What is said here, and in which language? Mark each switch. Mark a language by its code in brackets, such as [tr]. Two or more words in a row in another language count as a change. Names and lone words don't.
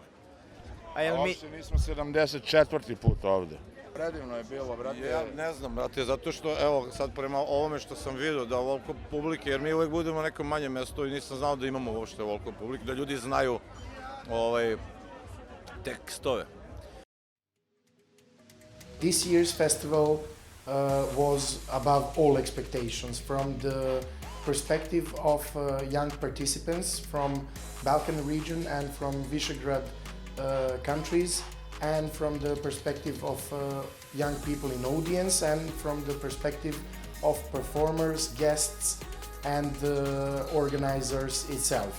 [bs] A uopšte nismo 74. put ovde. Predivno je bilo, brate. Ja ne znam, brate, zato što, evo, sad prema ovome što sam vidio, da ovoliko publike, jer mi uvek budemo na nekom manjem mjestu i nisam znao da imamo uopšte ovoliko publike, da ljudi znaju tekstove. [en] This year's festival was above all expectations from the perspective of young participants from Balkan region and from Visegrad countries, and from the perspective of young people in audience, and from the perspective of performers, guests, and the organizers itself.